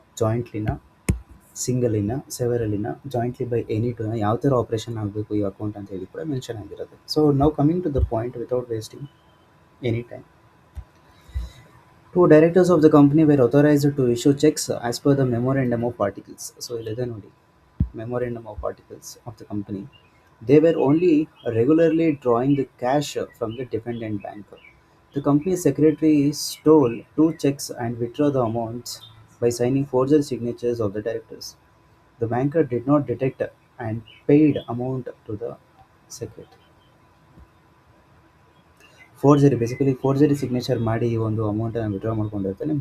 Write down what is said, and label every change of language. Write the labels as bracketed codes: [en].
[kn] ಜಾಯಿಂಟ್ಲಿನ, ಸಿಂಗಲಿನ, ಸೆವೆರಲಿನ, jointly by any ಟೂನ ಯಾವ ಥರ operation ಆಗಬೇಕು ಈ ಅಕೌಂಟ್ ಅಂತ ಹೇಳಿ ಕೂಡ ಮೆನ್ಷನ್ ಆಗಿರುತ್ತೆ. [en] So ನಾವು coming to the point without wasting any time. Two directors of the company were authorized to issue checks as per the memorandum of articles. So, [kn] ಇಲ್ಲಿದೆ ನೋಡಿ, [en] memorandum of articles of the company. They were only regularly drawing the cash from the defendant bank. The company secretary stole two checks and withdrew the amounts by signing forged signatures of the directors. The banker did not detect and paid amount to the secretary. [kn] Forgery signature ಮಾಡಿ ಈ ಒಂದು ಅಮೌಂಟನ್ನು withdraw ಮಾಡ್ಕೊಂಡಿರ್ತಾನೆ.